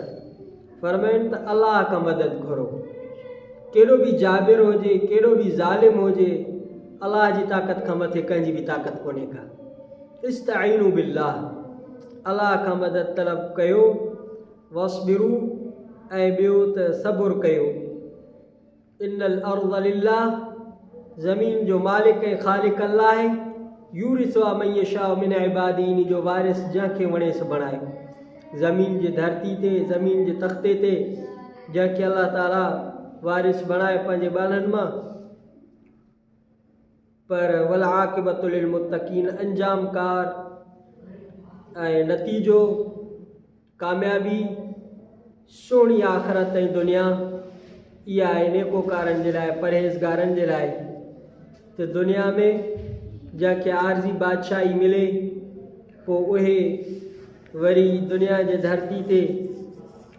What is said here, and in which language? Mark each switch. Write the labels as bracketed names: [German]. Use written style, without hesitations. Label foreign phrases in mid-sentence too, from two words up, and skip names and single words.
[Sindhi] फरमाइनि त अलाह खां मदद घुरो। केॾो बि जाबिर हुजे, केॾो बि ज़ालिम हुजे, अलाह जी ताक़त खां मथे कंहिंजी बि ताक़त कोन्हे का। [Arabic] استعينوا بالله, [Sindhi] अलाह खां मदद तलब कयो, वस्बिरू ऐं ॿियो त सबुर कयो। [Arabic] إن الأرض لله, [Sindhi] ज़मीन जो मालिक ऐं ख़ालिक अल्लाह आहे। [Arabic] يورثها من يشاء من عباده, [Sindhi] इन जो वारिस जंहिंखे वणेसि बणाए। ज़मीन जे धरती ते, ज़मीन जे तख़्ते ते जंहिंखे अल्लाह ताला वारिस बणाए पंहिंजे ॿारनि मां। [Arabic] पर والعاقبة للمتقين, [Sindhi] अंजाम कार ऐं नतीजो कामयाबी सुहिणी आख़िरत ऐं दुनिया इहा आहे नेकोकारनि जे लाइ, परहेज़गारनि जे लाइ। त दुनिया में जंहिंखे आरज़ी बादशाही मिले, पोइ उहे वरी दुनिया जे धरती ते